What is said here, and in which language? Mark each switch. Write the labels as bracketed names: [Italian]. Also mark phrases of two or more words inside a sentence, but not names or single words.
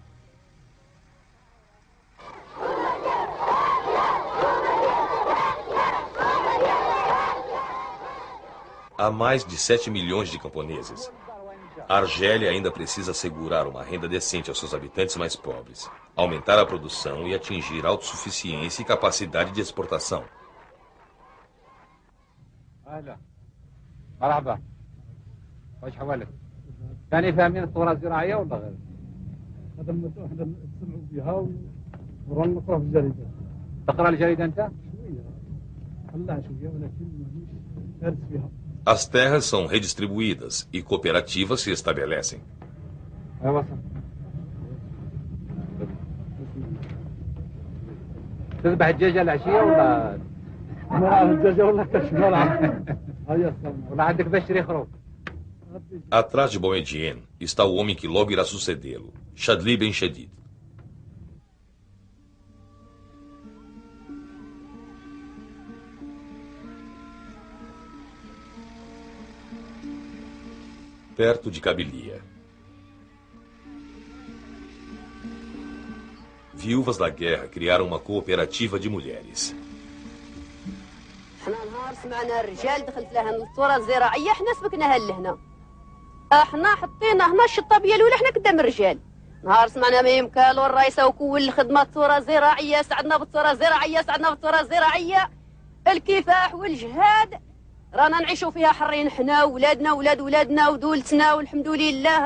[Portuguese] Há mais de 7 milhões de camponeses. A Argélia ainda precisa assegurar uma renda decente aos seus habitantes mais pobres, aumentar a produção e atingir autossuficiência e capacidade de exportação. [Arabic] يعني فاهمين الثورة الزراعية ولا غير؟ هذا احنا نسمعوا بها ونروح نقرأ في الجريدة. تقرأ الجريدة أنت؟ شوية. خلاها شوية ولكن مانيش دارس فيها. [Portuguese] As terras são redistribuídas e cooperativas se estabelecem. [Arabic] أيوة صح. تذبح الدجاجة العشية ولا؟ ما الدجاجة ولا كاش ولا عندك بشري خروف؟ [Portuguese] Atrás de Boumediene está o homem que logo irá sucedê-lo, Chadli Ben Chedid. Perto de Kabylia. Viúvas da guerra criaram uma cooperativa de mulheres. [Arabic] احنا نهار سمعنا الرجال دخلت لها الثوره الزراعيه احنا سبقناها لهنا احنا حطينا هنا الشطابيه الاولى احنا قدام الرجال نهار سمعنا ما يمكالوا الرئيسه وكل الخدمه الثوره الزراعيه سعدنا بالثوره الزراعيه سعدنا بالثوره الزراعيه الكفاح والجهاد رانا نعيشوا فيها حرين حنا وولادنا وولاد ولادنا ودولتنا والحمد لله